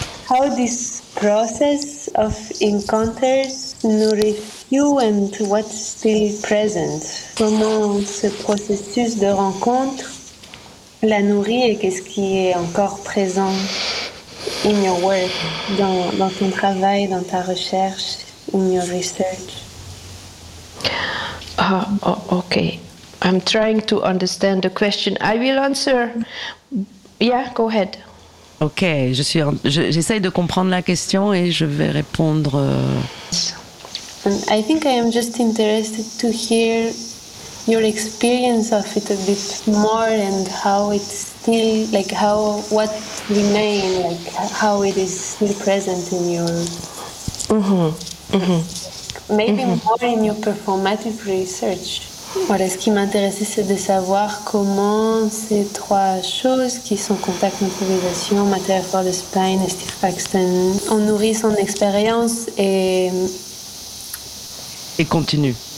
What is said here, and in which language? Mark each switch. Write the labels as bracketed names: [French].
[English] How this process of encounters nourish you, and what's still present? [French] Comment ce processus de rencontre la nourrit, et qu'est-ce qui est encore présent [English] in your work, [French] dans ton travail, dans ta recherche, [English] in your research? Ah, oh, ok. I'm trying to understand the question. I will answer. Yeah, go ahead. [French] Ok, j'essaye de comprendre la question et je vais répondre. [English] I think I am just interested to hear your experience of it a bit more and how it's still, like, how, what remains, like, how it is still present in your... More in your performative research. [French] Voilà, ce qui m'intéressait, c'est de savoir comment ces trois choses qui sont contact, improvisation, matière for the spine et Steve Paxton ont nourri son expérience et... Et continue.